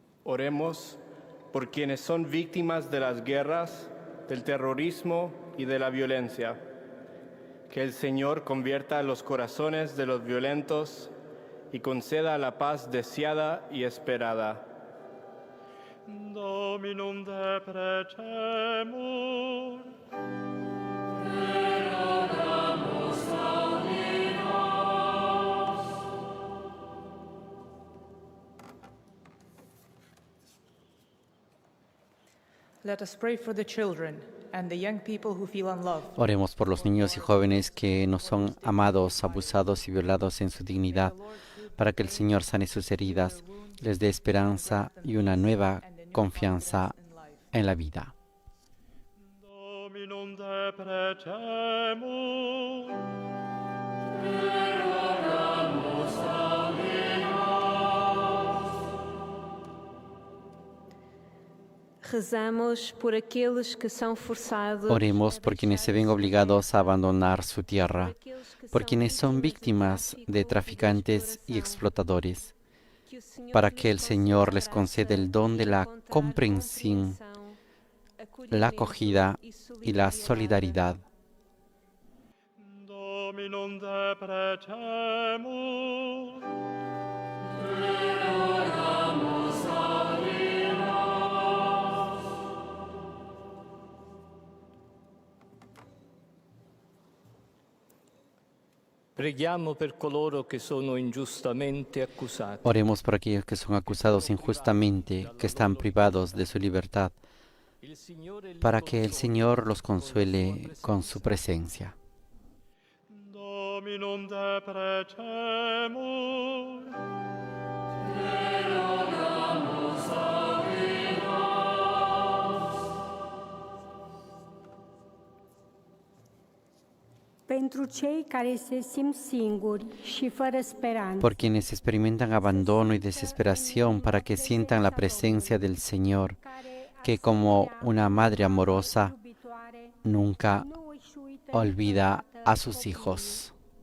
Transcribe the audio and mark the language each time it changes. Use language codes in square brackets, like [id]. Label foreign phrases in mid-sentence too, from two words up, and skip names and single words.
[es] Oremos por quienes son víctimas de las guerras, del terrorismo y de la violencia. Que el Señor convierta los corazones de los violentos y conceda la paz deseada y esperada. [la] Dominum deprecemur. [en] Let us pray for the children and the young people who feel unloved. [es] Oremos por los niños y jóvenes que no son amados, abusados y violados en su dignidad, para que el Señor sane sus heridas, les dé esperanza y una nueva confianza en la vida. [la] Dominum deprecemur. [pt] Rezamos por aqueles que são forçados. [es] Oremos por quienes se ven obligados a abandonar su tierra, por quienes son víctimas de traficantes y explotadores, para que el Señor les conceda el don de la comprensión, la acogida y la solidaridad. [la] Dominum deprecemur. [it] Preghiamo per coloro che sono ingiustamente accusati. [es] Oremos por aquellos que son acusados injustamente, que están privados de su libertad, para que el Señor los consuele con su presencia. [la] Dominum deprecemur. [ro] Pentru cei care se simt singuri și fără speranță. [es] Por quienes experimentan abandono y desesperación, para que sientan la presencia del Señor, que como una madre amorosa nunca olvida a sus hijos.